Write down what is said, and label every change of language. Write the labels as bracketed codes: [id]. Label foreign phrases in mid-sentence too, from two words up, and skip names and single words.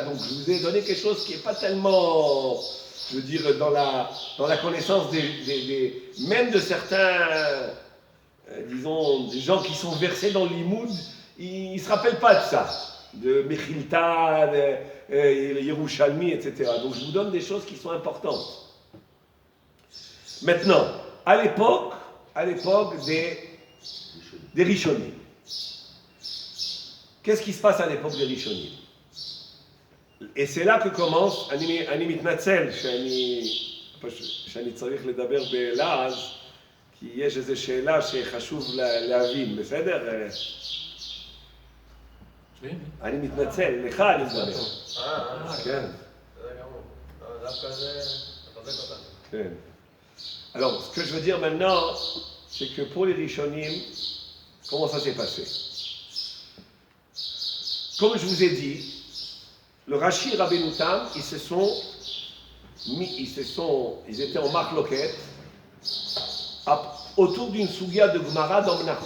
[fr] Donc je vous ai donné quelque chose qui n'est pas tellement, je veux dire, dans la connaissance même de certains, disons, des gens qui sont versés dans l'imoud, ils ne se rappellent pas de ça, de Mechilta, de Yerushalmi, etc. Donc je vous donne des choses qui sont importantes. Maintenant, à l'époque des Rishonim. Qu'est-ce qui se passe à l'époque des Rishonim? Et c'est là que commence, [he] אני מתנצל שאני צריך לדבר בלעז, כי יש איזו שאלה שחשוב להבין, בסדר? אני מתנצל, לך אני מדבר. כן. דווקא זה מחזק אותנו. כן. [fr] Alors, ce que je veux dire maintenant, c'est que pour les Rishonim, comment ça s'est passé? Comme je vous ai dit, le Rashi et Rabbeinu Tam, ils étaient en marloquette autour d'une sougia de Gemara dans Menachot.